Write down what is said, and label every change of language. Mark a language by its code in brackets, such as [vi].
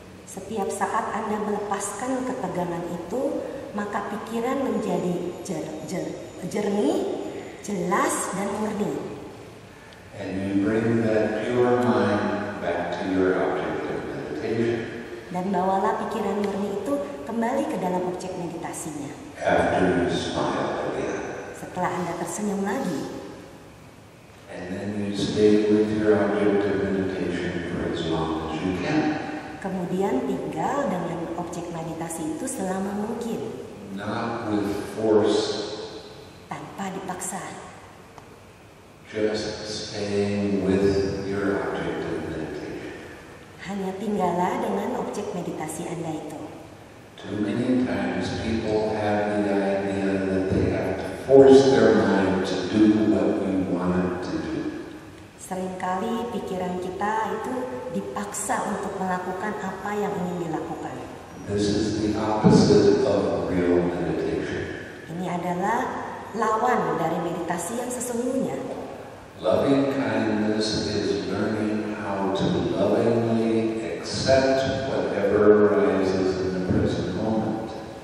[id] Setiap saat Anda melepaskan ketegangan itu, maka pikiran menjadi jernih, jelas, dan murni. [en] And you bring that pure mind back to your object of meditation. [id] Dan bawalah pikiran murni itu kembali ke dalam objek meditasinya. [en] After you smile again. [id] Setelah Anda tersenyum lagi. [en] And then you stay with your object of meditation for as long as you can. [id] Kemudian tinggal dengan objek meditasi itu selama mungkin. [en] Not with force. [id] Tanpa dipaksa. [en] Just staying with your object of meditation. [id] Hanya tinggallah dengan objek meditasi Anda itu. [en] Too many times people have the idea that they have to force their mind to do what we want it to do. [id] Seringkali pikiran kita itu dipaksa untuk melakukan apa yang ingin dilakukan. [en] This is the opposite of real meditation. [id] Ini adalah lawan dari meditasi yang sesungguhnya. [en] Loving kindness is learning how to lovingly accept whatever arises in the present moment.